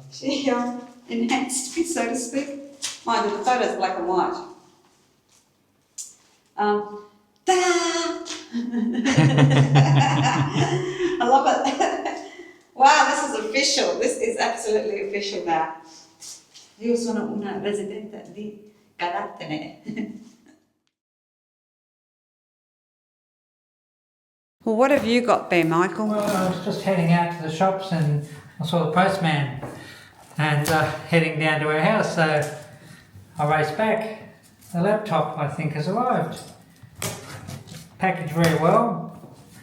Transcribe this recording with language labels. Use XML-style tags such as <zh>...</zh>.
<en>She enhanced me, so to speak. Mind you, the photo's black and white. Ta-da! I love it. Wow, this is official. This is absolutely official now.</en> <it>Io sono una residente di Galatene.</it> <en>Well, what have you got there, Michael? Well, I was just heading out to the shops and I saw the postman and heading down to our house, so I raced back. The laptop, I think, has arrived. Packaged very well.</en>